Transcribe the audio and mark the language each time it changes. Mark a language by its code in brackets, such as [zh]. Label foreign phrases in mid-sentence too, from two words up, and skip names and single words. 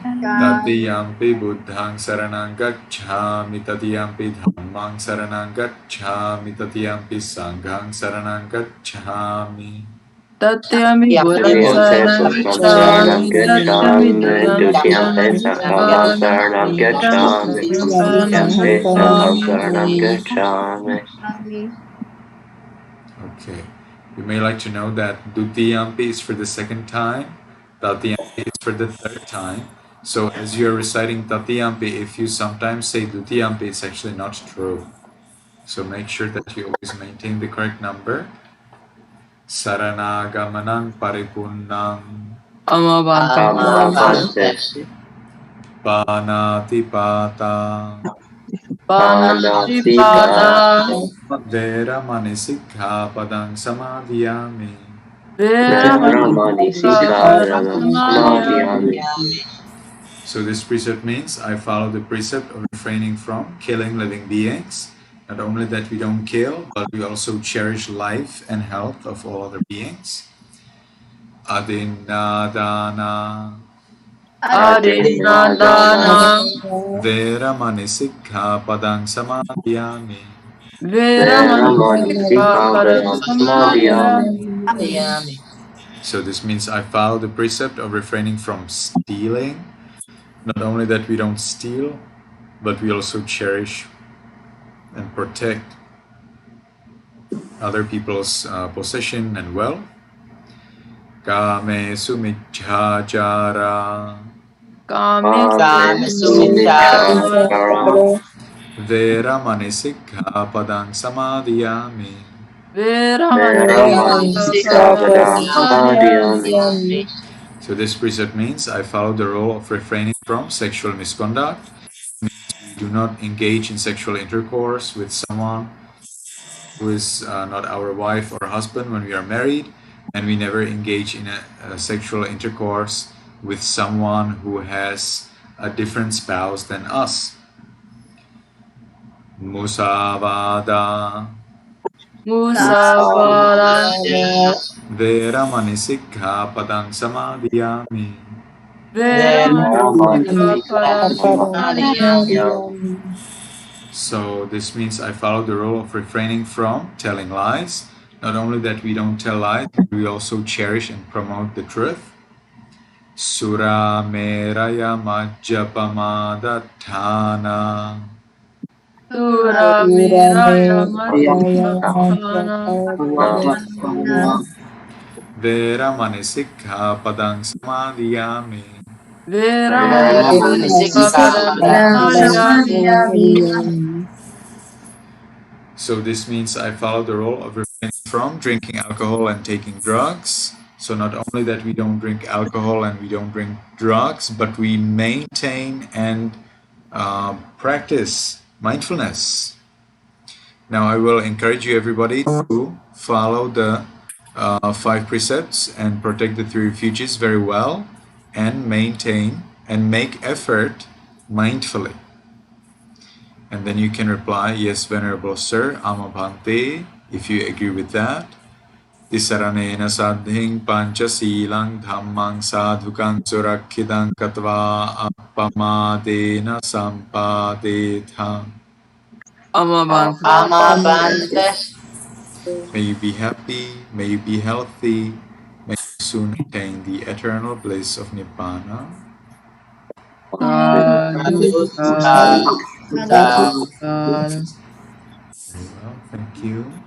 [pi] tatiyampi buddhang saranang gacchami tatiyampi dhammang saranang gacchami tatiyampi sanghang saranang gacchami Tatyami buddham saranam gacchami, tatyami dhammam saranam gacchami, tatyami sangham saranam gacchami. [en] Okay. You may like to know that Dutiyampi is for the second time, Tatiyampi is for the third time. So as you're reciting Tatiyampi, if you sometimes say Dutiyampi, it's actually not true. So make sure that you always maintain the correct number. [pi] Saranagamanang paripunnang Amabante. panatipata Panatipada. veramani sikkhapadang samadhiyami. Veramani sikkhapadang samadhiyami. [en] So this precept means I follow the precept of refraining from killing living beings. Not only that we don't kill, but we also cherish life and health of all other beings. [pi] Adinadana Adinadana. Veramani sikkhapadang samadhiyami. Veramani sikkhapadang samadhiyami. [en] So this means I follow the precept of refraining from stealing. Not only that we don't steal, but we also cherish and protect other people's possession and wealth. [pi] Kame sumicchācara Kamisammiccācharam Veramani sikkhapadang samadhiyami. Veramani sikkhapadang samadhiyami. [en] So this precept means I follow the rule of refraining from sexual misconduct. We do not engage in sexual intercourse with someone who is not our wife or husband when we are married, and we never engage in a sexual intercourse with someone who has a different spouse than us. [pi] Musavada Veramani sikkhapadang samadhiyami. Veramani sikkhapadang samadhiyami. [en] So this means I follow the rule of refraining from telling lies. Not only that we don't tell lies, but we also cherish and promote the truth. [pi] Sura meraya majjapamadatthana. Veramani sikkhapadang samadhiyami. Veramani sikkhapadang samadhiyami. [en] So this means I follow the rule of refraining from drinking alcohol and taking drugs. So not only that we don't drink alcohol and we don't drink drugs, but we maintain and practice mindfulness. Now I will encourage you everybody to follow the 5 precepts and protect the 3 refuges very well and maintain and make effort mindfully. And then you can reply, yes, Venerable Sir, Amabhante, if you agree with that. [pi] Tisaranena sadhing panchasilang dhammang sadhukang surakhidang katva appamadena sampadetham. Amabhante. [en] May you be happy, may you be healthy, may you soon attain the eternal bliss of Nibbana. Very well, thank you.